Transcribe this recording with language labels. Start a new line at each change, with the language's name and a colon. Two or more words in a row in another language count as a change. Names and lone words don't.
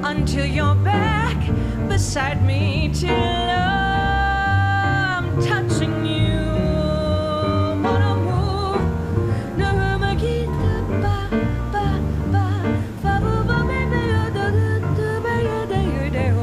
English: till you're back beside me, till I'm touching you.
French: Mon amour, ne me quitte pas, pas, pas. Fa bu ba be be yo do do do ba yo de yo de oh.